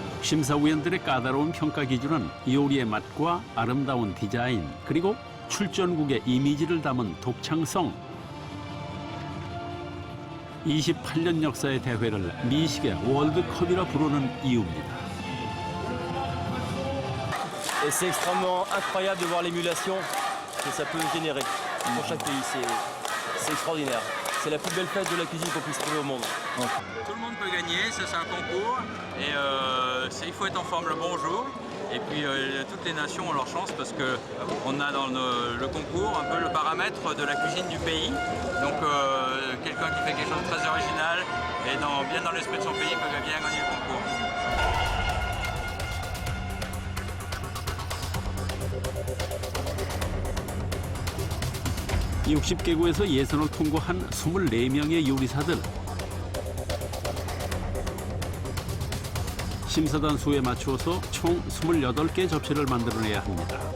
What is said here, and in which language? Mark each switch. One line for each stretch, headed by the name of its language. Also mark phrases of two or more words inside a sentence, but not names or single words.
Korean: 심사위원들의 까다로운 평가 기준은 요리의 맛과 아름다운 디자인, 그리고 출전국의 이미지를 담은 독창성. 28년 역사의 대회를 미식의 월드컵이라 부르는 이유입니다.
French: Et c'est extrêmement incroyable de voir l'émulation que ça peut générer pour chaque pays. C'est extraordinaire. C'est la plus belle fête de la cuisine qu'on puisse trouver au monde. Tout le monde peut gagner, ça c'est un concours et il faut être en forme le bon jour. Et puis toutes les nations ont leur chance parce qu'on a dans le concours un peu le paramètre de la cuisine du pays. Donc quelqu'un qui fait quelque chose de très original et bien dans l'esprit de son pays peut bien gagner le concours.
Korean: 이 60개국에서 예선을 통과한 24명의 요리사들. 심사단 수에 맞추어서 총 28개 접시를 만들어내야 합니다.